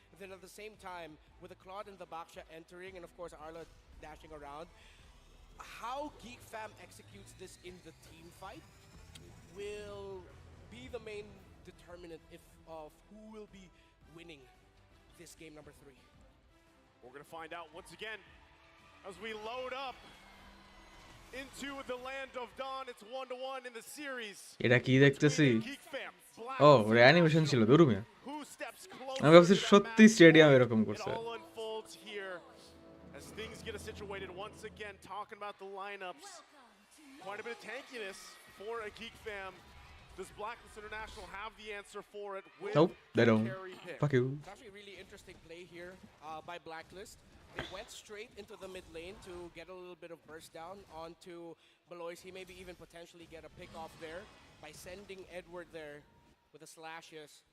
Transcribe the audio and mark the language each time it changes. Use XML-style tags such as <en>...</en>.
<en>And then at the same time, with the Claude and the Baksha entering, and of course Arlot dashing around, how Geek Fam executes this in the team fight will be the main determinant of who will be winning this game number 3. We're going to find out once again as we load up into the land of dawn. It's 1-1 in the series.</en> <bn>এটা কি দেখতেছি ও ওর animation ছিল দুরুমিয়া আমি ভাবছি সত্যি stadium এরকম করছে</bn> <en>All unfolds here as things get situated once again. Talking about the lineups, quite a bit of tankiness for a Geek Fam. Does Blacklist International have the answer for it? With Nope, they don't. carry pick? Fuck you. It's actually a really interesting play here by Blacklist. They went straight into the mid lane to get a little bit of burst down onto Beloyski, maybe even potentially get a pick off there by sending Edward there with the slashes.</en>